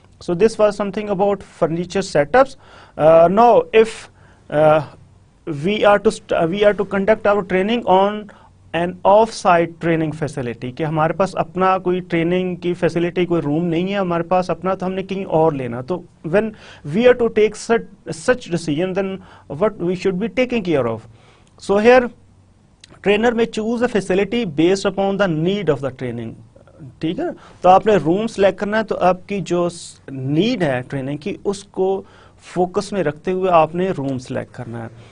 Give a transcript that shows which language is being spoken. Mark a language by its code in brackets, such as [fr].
[en] So this was something about furniture setups. Now if we are to conduct our training on an off site training facility, [ur] کہ ہمارے پاس اپنا کوئی training کی facility, کوئی روم نہیں ہے ہمارے پاس اپنا, تو ہم نے کہیں اور لینا. [en] تو when we are to take such decision, then what we should be taking care of. So here trainer may choose a facility based upon the need of the training. [ur] ٹھیک ہے, تو آپ نے روم سلیکٹ کرنا ہے, تو آپ کی جو نیڈ ہے ٹریننگ کی اس کو فوکس میں رکھتے ہوئے آپ نے روم سلیکٹ کرنا ہے.